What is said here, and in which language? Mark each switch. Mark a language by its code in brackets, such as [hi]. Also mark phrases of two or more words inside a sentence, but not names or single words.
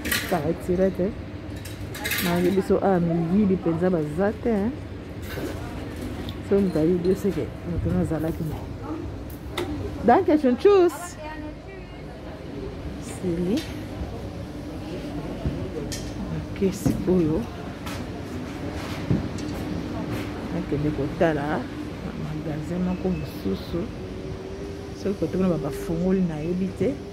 [ln] basa retire te nayebi biso awa miyili mpenza baza te so moto ayebi yo seke moto no azalaki na [de] danke schön tschüss [ln] sili makesi oyo nakende kotala magasin moko mosusu soki kote kuna bafungoli nayebi te